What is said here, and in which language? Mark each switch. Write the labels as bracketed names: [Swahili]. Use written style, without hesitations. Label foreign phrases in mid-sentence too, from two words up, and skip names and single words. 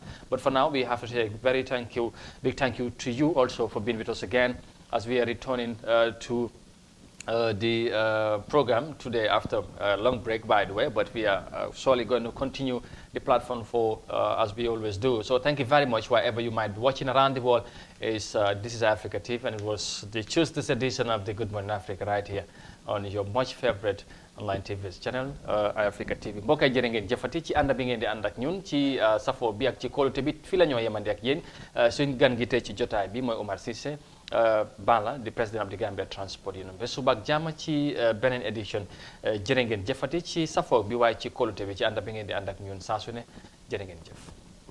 [English] But for now, we have to say a very big thank you to you also for being with us again as we are returning to the program today after a long break, by the way, but we are surely going to continue the platform for as we always do. So thank you very much wherever you might be watching around the world. This is Africa TV, and it was the Tuesday's edition of the Good Morning Africa right here on your much favorite online TV channel Africa TV. [Wolof] mbokk yi jërë ngeen jëfati ci ànd bi ngeen di ànd ak ñun ci safo bi ak ci kóolute bi fii la ñoo yemandi ak yéen suñ gan gi tey ci jotaay bi mooy Omar Cissé Bala di président of the Gambia Transport Union ba suba ak jàmm ci beneen édition jërë ngeen jëfati ci safo bi waaye ci kóolute bi ci ànd bi ngeen di ànd ak ñun saa su ne jërë ngeen jëf